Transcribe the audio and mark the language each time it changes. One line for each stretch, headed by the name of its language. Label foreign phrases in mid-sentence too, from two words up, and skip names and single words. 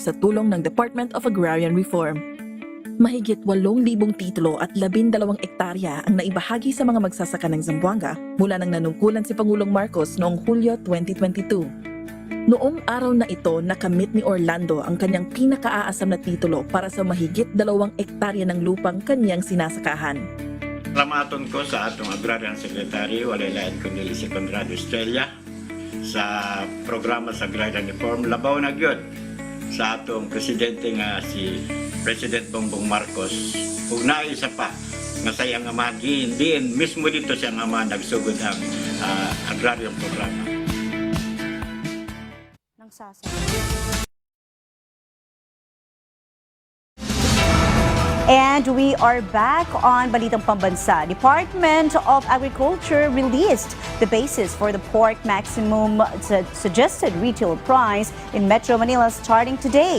Filipino: sa tulong ng Department of Agrarian Reform. Mahigit 8,000 titulo at 12 ektarya ang naibahagi sa mga magsasaka ng Zamboanga mula nang nanungkulan si Pangulong Marcos noong Hulyo 2022. Noong araw na ito, nakamit ni Orlando ang kanyang pinakaaasam na titulo para sa mahigit 2 ektarya ng lupang kanyang sinasakahan.
Cebuano: Salamaton ko sa atong Agrarian Secretary, walay lain kundi si Conrado Estrella, sa programa sa Agrarian Reform. Labaw na gyud sa atong presidente nga si President Bongbong Marcos. Ug naisa pa nga sa iyang ama, diin mismo dito siya nga ama nagsugod ang agrarian programa.
English: And we are back on Balitang Pambansa. Department of Agriculture released the basis for the pork maximum suggested retail price in Metro Manila starting today.